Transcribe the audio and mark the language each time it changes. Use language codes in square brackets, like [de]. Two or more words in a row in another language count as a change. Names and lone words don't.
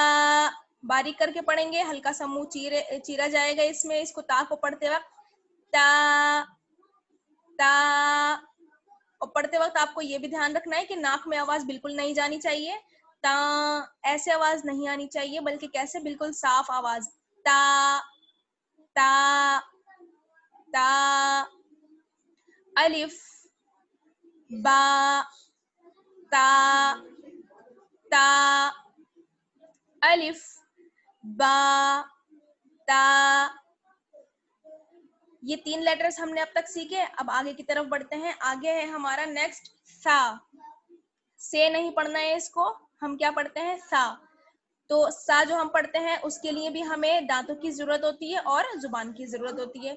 [ur] باریک کر کے پڑھیں گے، ہلکا سا منہ چیرا جائے گا اس میں، اس کو تا کو پڑھتے وقت. تا تا. اور پڑھتے وقت آپ کو یہ بھی دھیان رکھنا ہے کہ ناک میں آواز بالکل نہیں جانی چاہیے. تا ایسے آواز نہیں آنی چاہیے، بلکہ کیسے؟ بالکل صاف آواز. تا تا تا. الف با تا تا. الف با تا. یہ 3 لیٹرز ہم نے اب تک سیکھے. اب آگے کی طرف بڑھتے ہیں. آگے ہے ہمارا نیکسٹ سا. سے نہیں پڑھنا ہے اس کو، ہم کیا پڑھتے ہیں؟ سا. تو سا جو ہم پڑھتے ہیں اس کے لیے بھی ہمیں دانتوں کی ضرورت ہوتی ہے اور زبان کی ضرورت ہوتی ہے.